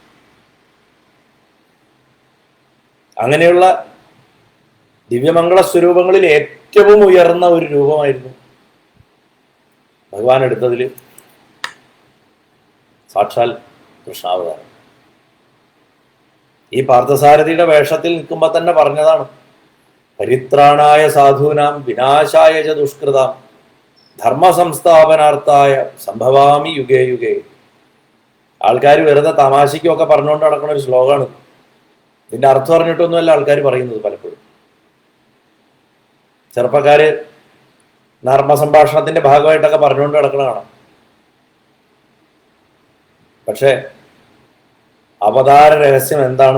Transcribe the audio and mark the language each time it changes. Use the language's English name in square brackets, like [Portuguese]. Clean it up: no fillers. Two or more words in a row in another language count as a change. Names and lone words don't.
[Malayalam] അങ്ങനെയുള്ള ദിവ്യമംഗള സ്വരൂപങ്ങളിൽ ഏറ്റവും ഉയർന്ന ഒരു രൂപമായിരുന്നു ഭഗവാൻ എടുത്തതിൽ സാക്ഷാൽ കൃഷ്ണാവതാരം. ഈ പാർത്ഥസാരഥിയുടെ വേഷത്തിൽ നിൽക്കുമ്പോൾ തന്നെ പറഞ്ഞതാണ്, [Sanskrit] പരിത്രാണായ സാധൂനാം വിനാശായ ച ദുഷ്കൃതാം ധർമ്മ സംസ്ഥാപനാർത്ഥായ സംഭവാമി യുഗേ യുഗേ. [Malayalam] ആൾക്കാർ വെറുതെ തമാശയ്ക്കൊക്കെ പറഞ്ഞുകൊണ്ട് നടക്കുന്ന ഒരു ശ്ലോകമാണ്. ഇതിന്റെ അർത്ഥം അറിഞ്ഞിട്ടൊന്നുമല്ല ആൾക്കാർ പറയുന്നത്. പലപ്പോഴും ചെറുപ്പക്കാര് നർമ്മ സംഭാഷണത്തിന്റെ ഭാഗമായിട്ടൊക്കെ പറഞ്ഞുകൊണ്ട് നടക്കണ കാണാം. പക്ഷെ അവതാര രഹസ്യം എന്താണ്?